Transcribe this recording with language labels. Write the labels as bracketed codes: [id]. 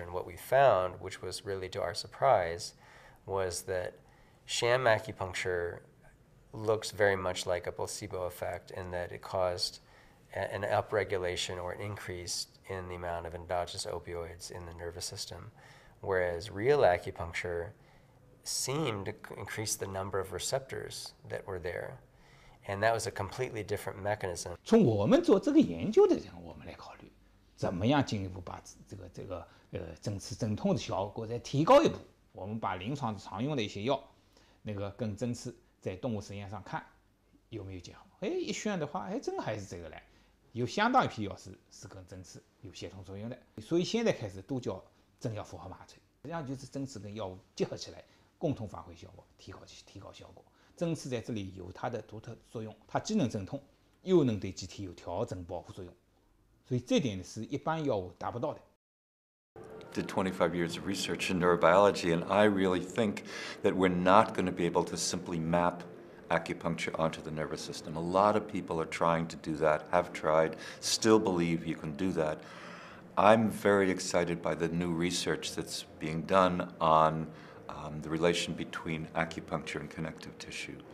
[en] And what we found, which was really to our surprise, was that sham acupuncture looks very much like a placebo effect in that it caused an upregulation or an increase in the amount of endogenous opioids in the nervous system, whereas real acupuncture seemed to increase the number of receptors that were there, and that was a completely different mechanism. [zh] 从我们做这个研究的人，我们来考虑怎么样进一步把针刺镇痛的效果再提高一步。我们把临床常用的一些药，跟针刺在动物实验上看有没有结合。一选的话，真还是这个来，有相当一批药是跟针刺有协同作用的。所以现在开始都叫针药复合麻醉，实际上就是针刺跟药物结合起来，共同发挥效果，提高效果。针刺在这里有它的独特作用，它既能镇痛，又能对机体有调整保护作用，所以这点是一般药物达不到的。 [en] Did 25 years of research in neurobiology, and I really think that we're not going to be able to simply map acupuncture onto the nervous system. A lot of people are trying to do that, have tried, still believe you can do that. I'm very excited by the new research that's being done on the relation between acupuncture and connective tissue.